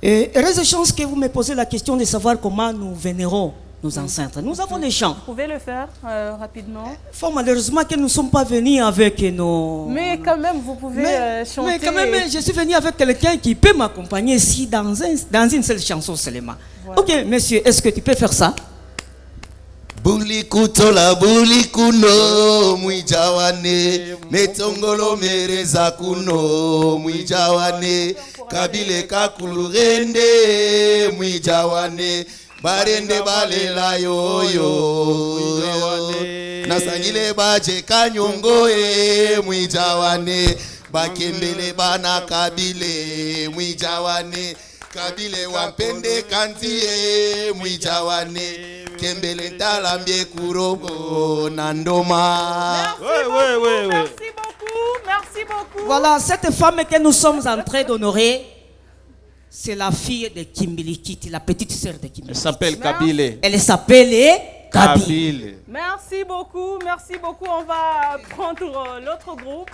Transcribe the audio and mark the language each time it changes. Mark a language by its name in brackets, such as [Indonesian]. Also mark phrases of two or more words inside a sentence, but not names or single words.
[French] Et heureuse chance que vous me posez la question de savoir comment nous vénérons nos ancêtres. Nous avons des chants. Vous pouvez le faire rapidement. Fort malheureusement que nous ne sommes pas venus avec nos... Mais quand même, vous pouvez chanter. Mais quand même, je suis venu avec quelqu'un qui peut m'accompagner ici dans une seule chanson seulement. Voilà. Ok, monsieur, est-ce que tu peux faire ça? [Lega-Shabunda] Bulikutola bulikuno mwijawane metongolo mereza kuno mwijawane kabile kakulurende mwijawane barende balela yoyo nasangile baje kanyongoe mwijawane bakembele bana kabile mwijawane kabile wampende kantie mwijawane kembele talambie kurobo nandoma. [French] Merci beaucoup, merci beaucoup. Voilà, cette femme que nous sommes en train d'honorer, c'est la fille de Kimbilikiti, la petite sœur de Kimbilikiti. Elle s'appelle Kabile. Elle s'appelle Kabile. Merci beaucoup, merci beaucoup. On va prendre l'autre groupe.